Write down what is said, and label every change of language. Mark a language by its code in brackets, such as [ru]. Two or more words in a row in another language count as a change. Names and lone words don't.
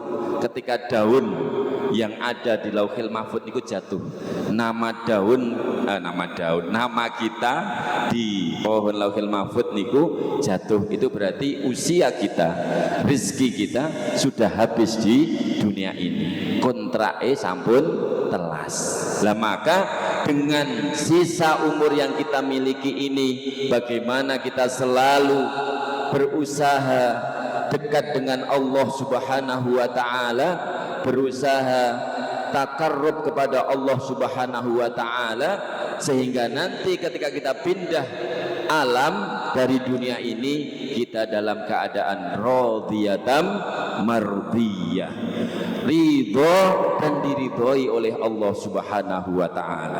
[id] Ketika daun yang ada di Lauhil Mahfud niku jatuh. Nama kita di pohon Lauhil Mahfud niku jatuh. Itu berarti usia kita, rezeki kita sudah habis di dunia ini. [jv] Kontrae sampun telas. [id] Lah maka dengan sisa umur yang kita miliki ini, bagaimana kita selalu berusaha dekat dengan Allah [ar] سبحانه وتعالى, [id] berusaha takarrub kepada Allah [ar] سبحانه وتعالى, [id] sehingga nanti ketika kita pindah alam dari dunia ini, kita dalam keadaan [ar] راضية مرضية, [id] ridho dan diridhoi oleh Allah [ar] سبحانه وتعالى.